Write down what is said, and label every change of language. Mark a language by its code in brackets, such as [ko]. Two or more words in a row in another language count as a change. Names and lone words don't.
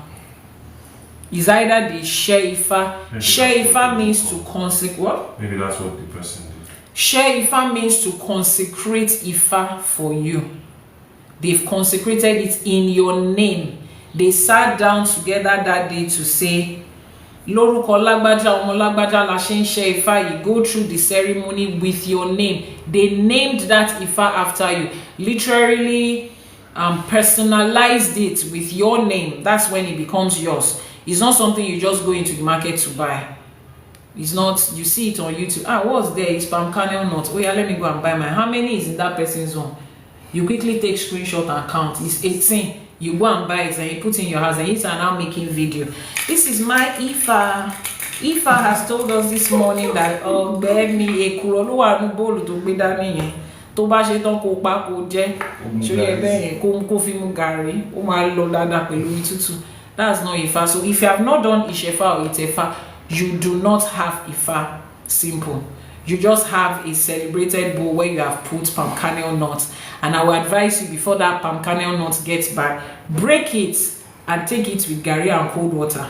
[en] It's either the Sheifa. Sheifa means to consecrate. What? Maybe that's what the person did. Sheifa means to consecrate Ifa for you. They've consecrated it in your name. They sat down together that day to say, [yo] Lórúkọ lágbájá ọmọ lágbájá la ṣe ń ṣe Ifá. [en] You go through the ceremony with your name. They named that Ifa after you. Literally personalized it with your name. That's when it becomes yours. It's not something you just go into the market to buy. It's not, you see it on YouTube. Ah, what's there? It's palm kernel nut. Oh yeah, let me go and buy mine. How many is in that person's own? You quickly take screenshot and count. It's 18. You go and buy it and you put in your house and you are now making video. This is my Ifa. Ifa has told us this morning that baby [yo] ekuro lo wa nu bolu to gbe dani yen. Tó bá ṣe tán kó pa kó jẹ. So ye be kó fi mu gàrí. Ó máa lọ dáadáa pẹ̀lú tútù. [en] That's not Ifa. So if you have not done Ishefa or Itefa, you do not have Ifa. Simple. You just have a celebrated bowl where you have put palm kernel nuts. And I will advise you, before that palm kernel nut gets back, break it and take it with gari and cold water.